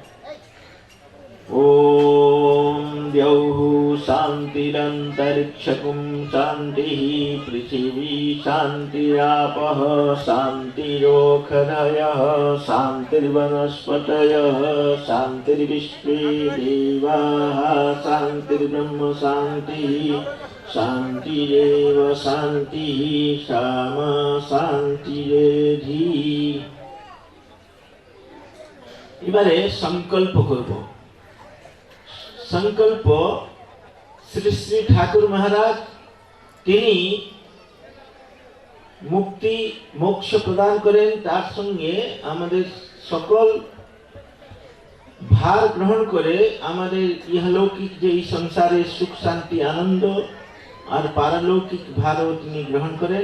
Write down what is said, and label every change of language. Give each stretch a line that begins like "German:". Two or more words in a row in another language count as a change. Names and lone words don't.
Sanskrit: ओम द्यौः शान्तिरन्तरिक्षकुं शान्तिः पृथिवी शान्तिरापः शान्तिरोषधयः शान्तिर्वनस्पतयः शान्तिर्विश्वे देवाः शान्तिर्ब्रह्म शान्तिः शान्तिरेव शान्तिः सामा शान्तिरेधि।
Bangla: এবারে সংকল্প করব। সংকল্প শ্রী শ্রী ঠাকুর মহারাজ তিনি মুক্তি মোক্ষ প্রদান করেন, তার সঙ্গে আমাদের সকল ভার গ্রহণ করে আমাদের ইহলৌকিক যে এই সংসারের সুখ শান্তি আনন্দ আর পারলৌকিক ভারও তিনি গ্রহণ করেন।